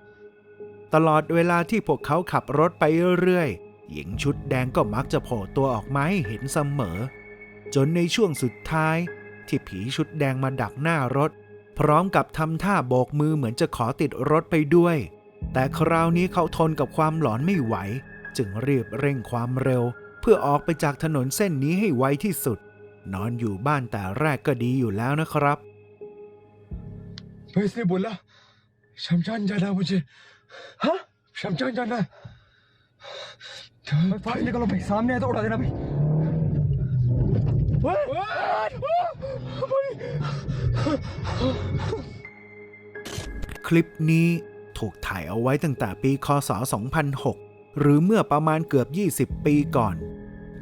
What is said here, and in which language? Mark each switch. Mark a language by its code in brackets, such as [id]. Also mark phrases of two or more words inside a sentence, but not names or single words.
[th] ตลอดเวลาที่พวกเขาขับรถไปเรื่อยๆหญิงชุดแดงก็มักจะโผล่ตัวออกมาให้เห็นเสมอ จนในช่วงสุดท้ายที่ผีชุดแดงมาดักหน้ารถพร้อมกับทำท่าโบกมือเหมือนจะขอติดรถไปด้วยแต่คราวนี้เขาทนกับความหลอนไม่ไหวจึงรีบเร่งความเร็วเพื่อออกไปจากถนนเส้นนี้ให้ไวที่สุดนอนอยู่บ้านแต่แรกก็ดีอยู่แล้วนะครับ [hi] भाई इसने बोला शमशान जाना है मुझे हाँ शमशान जाना है भाई फास्ट निकलो भाई सामने है तो उड़ा देना भाई [th] คลิปนี้ถูกถ่ายเอาไว้ตั้งแต่ปีคศ 2006 หรือเมื่อประมาณเกือบ 20 ปีก่อน โด